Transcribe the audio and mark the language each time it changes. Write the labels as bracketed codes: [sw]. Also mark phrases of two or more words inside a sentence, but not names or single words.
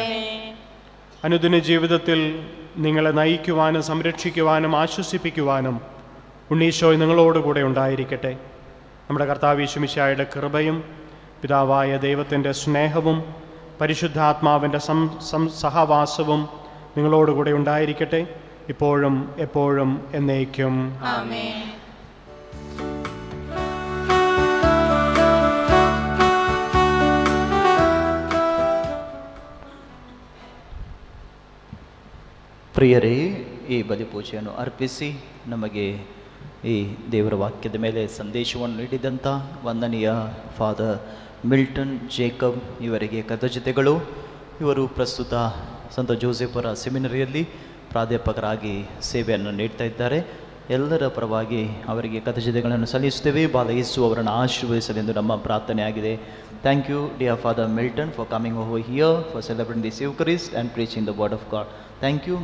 [ml] അനുദിന ജീവിതത്തിൽ നിങ്ങളെ നയിക്കുവാനും സംരക്ഷിക്കുവാനും ആശ്വസിപ്പിക്കുവാനും ഉണ്ണീശോ നിങ്ങളോടുകൂടെ ഉണ്ടായിരിക്കട്ടെ. നമ്മുടെ കർത്താവ് യേശുമിശിഹായുടെ കൃപയും പിതാവായ ദൈവത്തിൻ്റെ സ്നേഹവും പരിശുദ്ധാത്മാവിൻ്റെ സഹവാസവും നിങ്ങളോടുകൂടെ ഉണ്ടായിരിക്കട്ടെ, ഇപ്പോഴും എപ്പോഴും എന്നേക്കും. ആമേൻ. [kn] ಪ್ರಿಯರೇ, ಈ ಬಲಿಪೂಜೆಯನ್ನು ಅರ್ಪಿಸಿ ನಮಗೆ ಈ ದೇವರ ವಾಕ್ಯದ ಮೇಲೆ ಸಂದೇಶವನ್ನು ನೀಡಿದಂಥ ವಂದನೀಯ ಫಾದರ್ ಮಿಲ್ಟನ್ ಜೇಕಬ್ ಇವರಿಗೆ ಕೃತಜ್ಞತೆಗಳು. ಇವರು ಪ್ರಸ್ತುತ ಸಂತ ಜೋಸೆಫರ ಸೆಮಿನರಿಯಲ್ಲಿ ಪ್ರಾಧ್ಯಾಪಕರಾಗಿ ಸೇವೆಯನ್ನು ನೀಡ್ತಾ ಇದ್ದಾರೆ. ಎಲ್ಲರ ಪರವಾಗಿ ಅವರಿಗೆ ಕೃತಜ್ಞತೆಗಳನ್ನು ಸಲ್ಲಿಸುತ್ತೇವೆ. ಬಾಲ ಯೇಸು ಅವರನ್ನು ಆಶೀರ್ವದಿಸಲೆಂದು ನಮ್ಮ ಪ್ರಾರ್ಥನೆಯಾಗಿದೆ. [en] Thank you, dear Father Milton, for coming over here for celebrating this Eucharist and preaching the Word of God. Thank you.